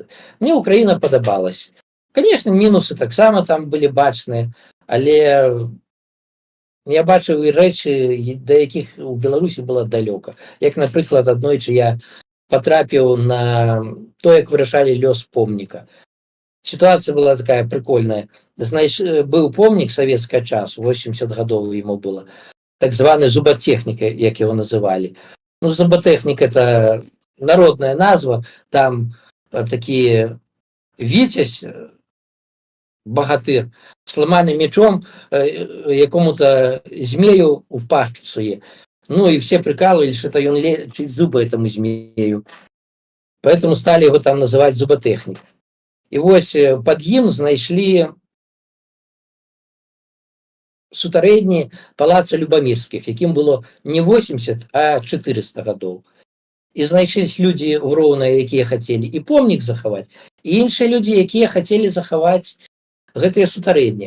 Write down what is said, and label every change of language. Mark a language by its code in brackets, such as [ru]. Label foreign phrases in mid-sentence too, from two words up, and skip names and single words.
[be] Мне Украіна падабалась. Конечно, мінусы таксама там былі бачныя, але я бачыў і рэчы, да якіх у Беларусі было далёка. Як, напрыклад, аднойчы я патрапіў на то, як вырашалі лёс помніка. [ru] Ситуация была такая прикольная. [be] Быў помнік савецкага часу, 80 гадоў ему было, так званы зуботехнік, як [ru] его называли. [be] Зуботехнік — это народная назва, там такі віцязь, багатыр, [ru] с ламаным мечом якому-то змею в пащу суе. И все прикалывались, что он лечит зубы этому змею. Поэтому стали его там называть зуботехнік. [be] І вось пад ім знайшлі сутарэдні палаца Любамірскіх, якім было не 80, а 400 гадоў. І знайшліся людзі роўныя, якія хацелі і помнік захаваць, і іншыя людзі, якія хацелі захаваць гэтыя сутарэдні.